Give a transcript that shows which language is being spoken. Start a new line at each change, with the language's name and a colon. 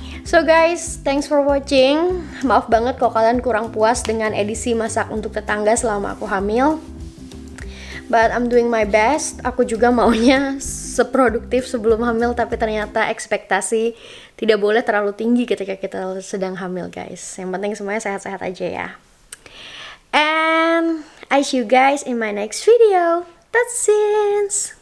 English: So guys, thanks for watching.
Indonesian: Maaf banget kalau kalian kurang puas dengan edisi masak untuk tetangga selama aku hamil.
English: But I'm doing my best.
Indonesian: Aku juga maunya seproduktif sebelum hamil, tapi ternyata ekspektasi tidak boleh terlalu tinggi ketika kita sedang hamil guys. Yang penting semuanya sehat-sehat aja ya.
English: And I see you guys in my next video. That's it.